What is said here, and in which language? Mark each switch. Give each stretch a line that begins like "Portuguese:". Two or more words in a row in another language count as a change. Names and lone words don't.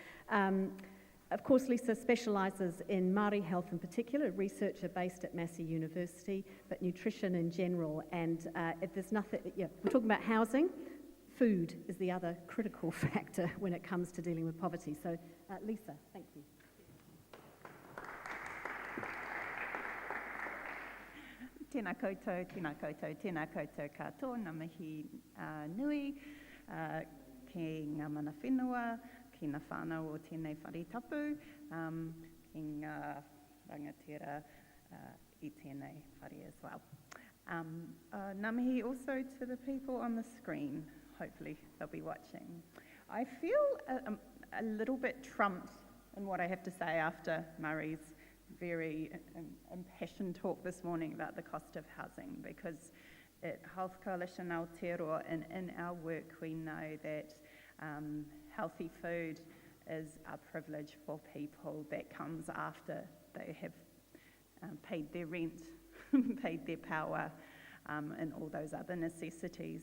English: Of course, Lisa specialises in Māori health in particular, a researcher based at Massey University, but nutrition in general. And if there's nothing, we're talking about housing. Food is the other critical factor when it comes to dealing with poverty. So, Lisa, thank you.
Māori: Tēnā koutou, tēnā koutou, tēnā koutou katoa, ngā mihi nui, ki ngā mana whenua, ki ngā whānau o tēnei whare tapu, ki ngā rangatira I tēnei whare
English: as well.
Māori: Ngā mihi
English: also to the people on the screen. Hopefully they'll be watching. I feel a little bit trumped in what I have to say after Murray's very impassioned talk this morning about the cost of housing, because at Health Coalition Aotearoa and in our work we know that healthy food is a privilege for people that comes after they have paid their rent, paid their power, and all those other necessities.